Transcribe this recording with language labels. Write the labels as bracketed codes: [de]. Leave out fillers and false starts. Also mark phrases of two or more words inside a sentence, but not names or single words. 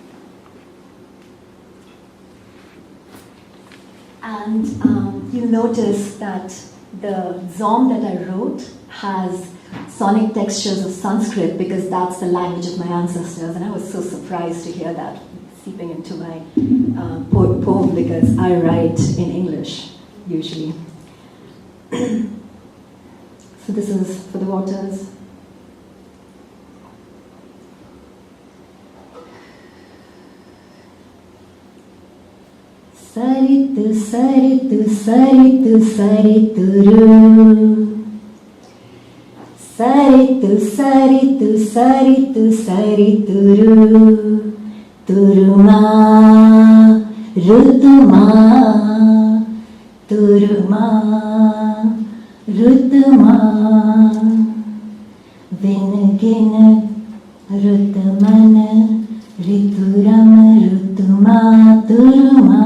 [en] And you'll notice that the ZOM that I wrote has sonic textures of Sanskrit because that's the language of my ancestors. And I was so surprised to hear that seeping into my poem because I write in English usually. So this is for the waters. Saritu, saritu, saritu, sarituru. Saritu, saritu, saritu, sarituru. Turuma, rutuma, turuma, rutuma. Vinagina, rutamana, riturama, rutuma, turuma.